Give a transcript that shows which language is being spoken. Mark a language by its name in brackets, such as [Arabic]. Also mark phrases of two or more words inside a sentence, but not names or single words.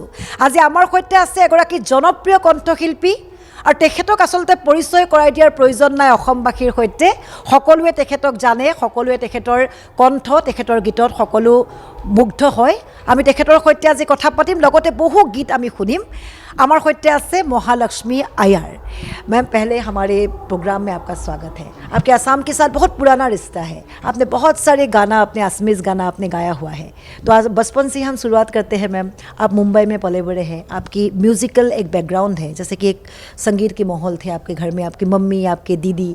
[Assamese] আজি আমাৰ সৈতে আছে এগৰাকী জনপ্ৰিয় কণ্ঠশিল্পী আৰু তেখেতক আচলতে পৰিচয় কৰাই দিয়াৰ প্ৰয়োজন নাই অসমবাসীৰ সৈতে। সকলোৱে তেখেতক জানে, সকলোৱে তেখেতৰ কণ্ঠ, তেখেতৰ গীতত সকলো মুগ্ধ হয়। আমি তেখেতৰ সৈতে আজি কথা পাতিম, লগতে বহু গীত আমি শুনিম। [Hindi] हमारे [Assamese] সৈতে আছে [Hindi] महालक्ष्मी अय्यर। मैम, पहले हमारे प्रोग्राम में आपका स्वागत है। आपके आसाम के साथ बहुत पुराना रिश्ता है, आपने बहुत सारे गाना, अपने असमीज़ गाना आपने गाया हुआ है। तो आज बचपन से ही हम शुरुआत करते हैं। मैम, आप मुंबई में पले बड़े हैं, आपकी म्यूज़िकल एक बैकग्राउंड है, जैसे कि एक संगीत के माहौल थे आपके घर में, आपकी मम्मी, आपके दीदी।